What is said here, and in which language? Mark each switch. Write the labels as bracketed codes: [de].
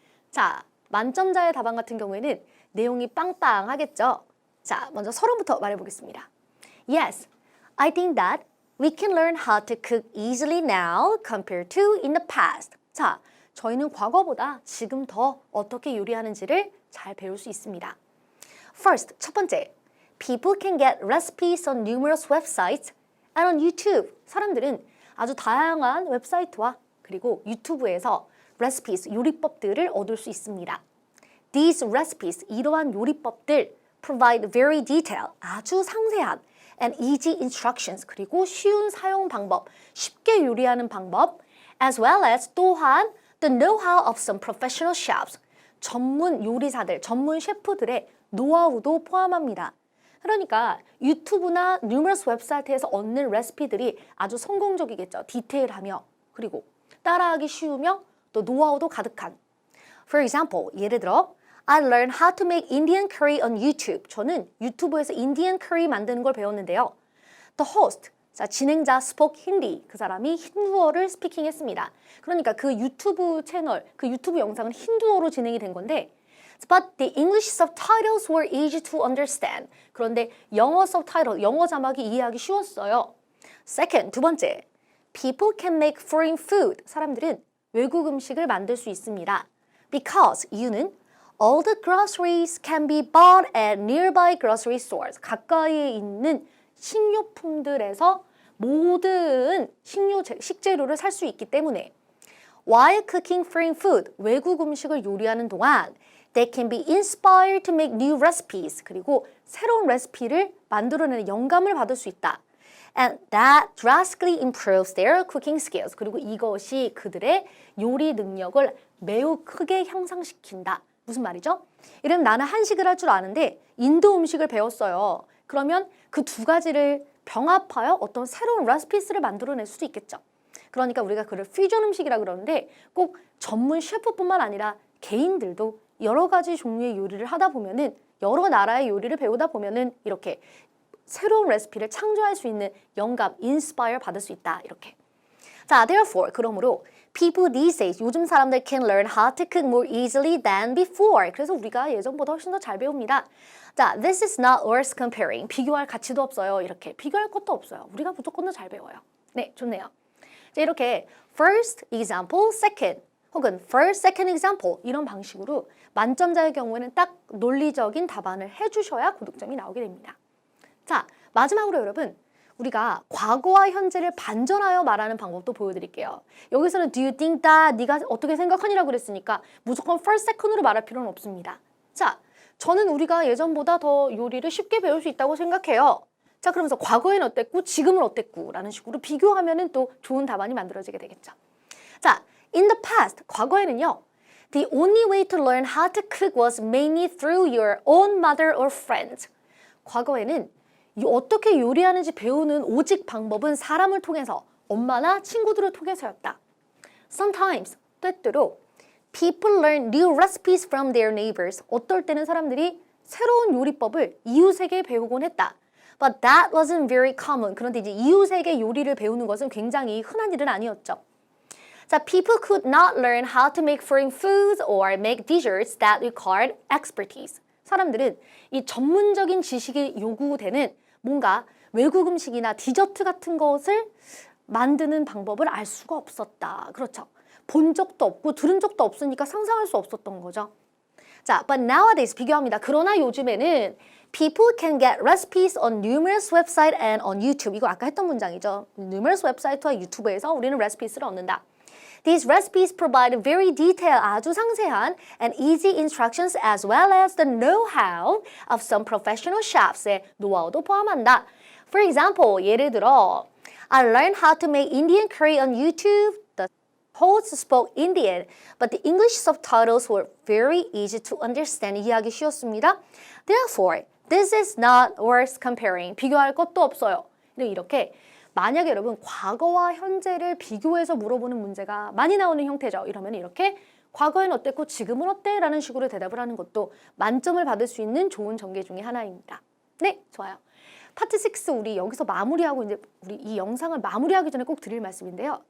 [ko] 자, 만점자의 답안 같은 경우에는 내용이 빵빵하겠죠. 자, 먼저 서론부터 말해보겠습니다. [en] Yes, I think that we can learn how to cook easily now compared to in the past. [ko] 자, 저희는 과거보다 지금 더 어떻게 요리하는지를 잘 배울 수 있습니다. [en] First, [ko] 첫 번째. [en] People can get recipes on numerous websites and on YouTube. [ko] 사람들은 아주 다양한 웹사이트와 그리고 유튜브에서 recipes, 요리법들을 얻을 수 있습니다. [en] These recipes, [ko] 이러한 요리법들 [en] provide very detailed, [ko] 아주 상세한 [en] and easy instructions, [ko] 그리고 쉬운 사용 방법, 쉽게 요리하는 방법, [en] as well as [ko] 또한 [en] the know-how of some professional chefs, [ko] 전문 요리사들, 전문 셰프들의 노하우도 포함합니다. 그러니까 유튜브나 numerous 웹사이트에서 얻는 레시피들이 아주 성공적이겠죠. 디테일하며 그리고 따라하기 쉬우며 또 노하우도 가득한. [en] For example, [ko] 예를 들어 [en] I learned how to make Indian curry on YouTube. [ko] 저는 유튜브에서 인디언 커리 만드는 걸 배웠는데요. [en] The host, 자, [ko] 진행자 [en] spoke Hindi. [ko] 그 사람이 힌두어를 스피킹했습니다. 그러니까 그 유튜브 채널, 그 유튜브 영상은 힌두어로 진행이 된 건데 [en] But the English subtitles were easy to understand. [ko] 그런데 영어 subtitle, 영어 자막이 이해하기 쉬웠어요. [en] Second, [ko] 두 번째, [en] people can make foreign food. [ko] 사람들은 외국 음식을 만들 수 있습니다. [en] Because, [ko] 이유는 [en] all the groceries can be bought at nearby grocery stores. [ko] 가까이에 있는 식료품들에서 모든 식재료를 살 수 있기 때문에 [en] While cooking foreign food, [ko] 외국 음식을 요리하는 동안 [en] They can be inspired to make new recipes. [ko] 그리고 새로운 레시피를 만들어내는 영감을 받을 수 있다. [en] And that drastically improves their cooking skills. [ko] 그리고 이것이 그들의 요리 능력을 매우 크게 향상시킨다. 무슨 말이죠? 이러면 나는 한식을 할 줄 아는데 인도 음식을 배웠어요. 그러면 그 두 가지를 병합하여 어떤 새로운 레시피를 만들어낼 수도 있겠죠. 그러니까 우리가 그걸 퓨전 음식이라 그러는데 꼭 전문 셰프뿐만 아니라 개인들도 여러 가지 종류의 요리를 하다 보면은 여러 나라의 요리를 배우다 보면은 이렇게 새로운 레시피를 창조할 수 있는 영감, 인스파이어 받을 수 있다. 이렇게. [en] 자, therefore, [ko] 그러므로 [en] people these days, [ko] 요즘 사람들 [en] can learn how to cook more easily than before. [ko] 그래서 우리가 예전보다 훨씬 더 잘 배웁니다. [en] 자, this is not worth comparing. [ko] 비교할 가치도 없어요. 이렇게. 비교할 것도 없어요. 우리가 무조건 더 잘 배워요. 네, 좋네요. 자, 이렇게 first example, second 혹은 first, second example 이런 방식으로 만점자의 경우에는 딱 논리적인 답안을 해주셔야 고득점이 나오게 됩니다. 자, 마지막으로 여러분 우리가 과거와 현재를 반전하여 말하는 방법도 보여드릴게요. 여기서는 [en] do you think that [ko] 네가 어떻게 생각하니라고 그랬으니까 무조건 first, second으로 말할 필요는 없습니다. 자, 저는 우리가 예전보다 더 요리를 쉽게 배울 수 있다고 생각해요. 자, 그러면서 과거엔 어땠고 지금은 어땠고 라는 식으로 비교하면은 또 좋은 답안이 만들어지게 되겠죠. [en] 자, in the past, [ko] 과거에는요. [en] The only way to learn how to cook was mainly through your own mother or friends. [ko] 과거에는 어떻게 요리하는지 배우는 오직 방법은 사람을 통해서, 엄마나 친구들을 통해서였다. [en] Sometimes, [ko] 때때로 [en] people learn new recipes from their neighbors. [ko] 어떨 때는 사람들이 새로운 요리법을 이웃에게 배우곤 했다. But that wasn't very common. 그런데 이제 이웃에게 요리를 배우는 것은 굉장히 흔한 일은 아니었죠. [en] 자, people could not learn how to make foreign foods or make desserts that required expertise. [ko] 사람들은 이 전문적인 지식이 요구되는 뭔가 외국 음식이나 디저트 같은 것을 만드는 방법을 알 수가 없었다. 그렇죠. 본 적도 없고 들은 적도 없으니까 상상할 수 없었던 거죠. 자, [en] but nowadays [ko] 비교합니다. 그러나 요즘에는 [en] people can get recipes on numerous websites and on YouTube. [ko] 이거 아까 했던 문장이죠. numerous 웹사이트와 유튜브에서 우리는 레시피를 얻는다. [en] These recipes provide very detailed, [ko] 아주 상세한 [en] and easy instructions as well as the know-how of some professional chefs의 [ko] 노하우도 포함한다. [en] For example, [ko] 예를 들어 [en] I learned how to make Indian curry on YouTube. The host spoke Indian, but the English subtitles were very easy to understand. [ko] 이해하기 쉬웠습니다. [en] Therefore, this is not worth comparing. [ko] 비교할 것도 없어요. 이렇게 만약에 여러분 과거와 현재를 비교해서 물어보는 문제가 많이 나오는 형태죠. 이러면 이렇게 과거엔 어땠고 지금은 어때? 라는 식으로 대답을 하는 것도 만점을 받을 수 있는 좋은 전개 중에 하나입니다. 네, 좋아요. 파트 6 우리 여기서 마무리하고 이제 우리 이 영상을 마무리하기 전에 꼭 드릴 말씀인데요.